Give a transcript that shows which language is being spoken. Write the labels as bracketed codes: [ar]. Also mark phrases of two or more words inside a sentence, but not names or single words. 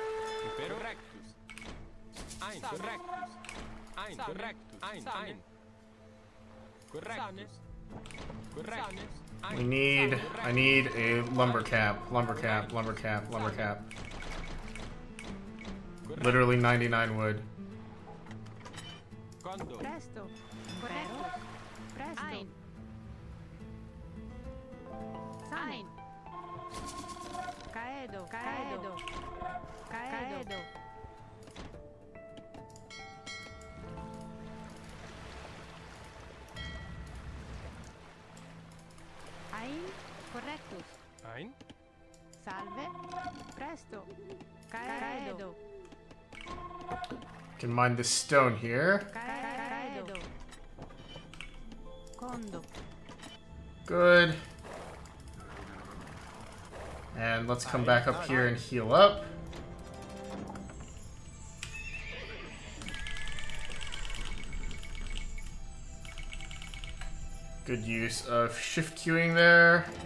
[en] I need a lumber cap. Literally 99 wood. [la] Presto. Correcto. Presto. Sane. Caedo. Ein. Correctus. Ein. Salve. Presto. Caedo. [en] Can mine this stone here. [la] Caedo. Condo. [en] Good. And let's come back up here and heal up. Good use of shift queuing there.